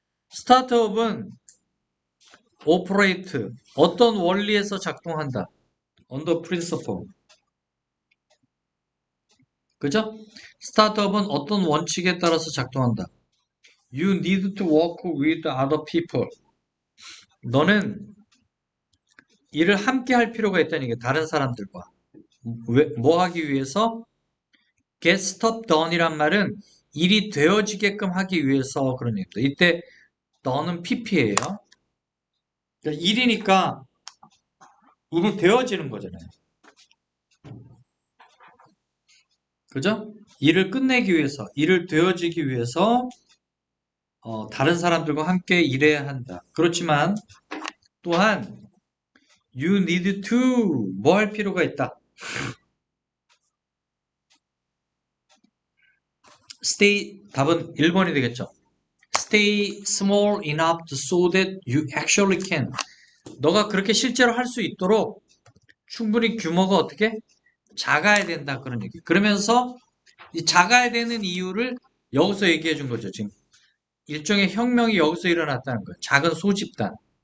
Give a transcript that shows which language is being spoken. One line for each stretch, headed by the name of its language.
Korean: 스타트업은 operate, 어떤 원리에서 작동한다.
English: under principle.
Korean: 그죠? 스타트업은 어떤 원칙에 따라서 작동한다.
English: You need to work with other people.
Korean: 너는 일을 함께 할 필요가 있다는 게 다른 사람들과. 뭐 하기 위해서?
English: get stuff done
Korean: 이란 말은 일이 되어지게끔 하기 위해서 그런 얘기입니다. 이때 done은 pp예요. 그러니까 일이니까 일이 되어지는 거잖아요. 그죠? 일을 끝내기 위해서, 일을 되어지기 위해서 다른 사람들과 함께 일해야 한다. 그렇지만 또한
English: you need to
Korean: 뭐 할 필요가 있다. stay 답은 1번이 되겠죠.
English: stay small enough so that you actually can.
Korean: 너가 그렇게 실제로 할 수 있도록 충분히 규모가 어떻게 작아야 된다 그런 얘기. 그러면서 이 작아야 되는 이유를 여기서 얘기해 준 거죠. 지금 일종의 혁명이 여기서 일어났다는 거예요. 작은 소집단.